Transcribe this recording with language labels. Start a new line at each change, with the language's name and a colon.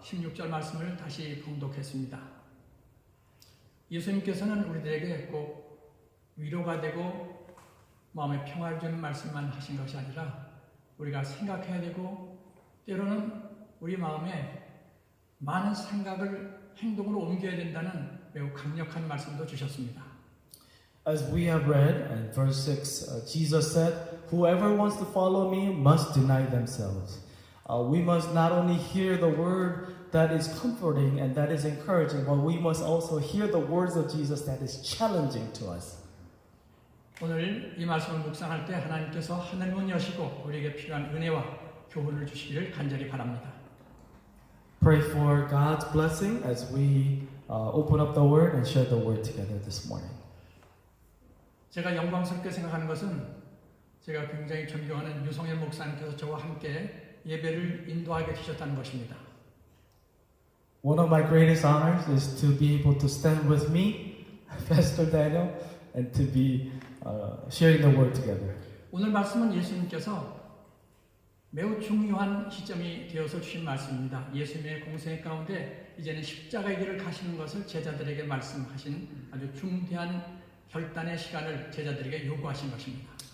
Korean: 16절 말씀을 다시 봉독했습니다. 예수님께서는 우리들에게 꼭 위로가 되고 마음에 평화를 주는 말씀만 하신 것이 아니라 우리가 생각해야 되고 때로는 우리 마음에 많은 생각을 행동으로 옮겨야 된다는 매우 강력한 말씀도 주셨습니다.
English: As we have read in verse 6, Jesus said, whoever wants to follow me must deny themselves. We must not only hear the word that is comforting and that is encouraging, but we must also hear the words of Jesus that is challenging to us.
Korean: 오늘 이 말씀을 묵상할 때 하나님께서 하늘문 여시고 우리에게 필요한 은혜와 교훈을 주시기를 간절히 바랍니다.
English: Pray for God's blessing as we open up the Word and share the Word together this morning.
Korean: 제가 영광스럽게 생각하는 것은 제가 굉장히 존경하는 유성일 목사님께서 저와 함께 예배를 인도하게 되셨다는 것입니다.
English: One of my greatest honors is to be able to stand with me, Pastor Daniel, and to be sharing the Word together.
Korean: 오늘 말씀은 예수님께서 매우 중요한 시점이 되어서 주신 말씀입니다. 예수님의 공생 가운데 이제는 십자가의 길을 가시는 것을 제자들에게 말씀하신 아주 중대한 결단의 시간을 제자들에게 요구하신 것입니다.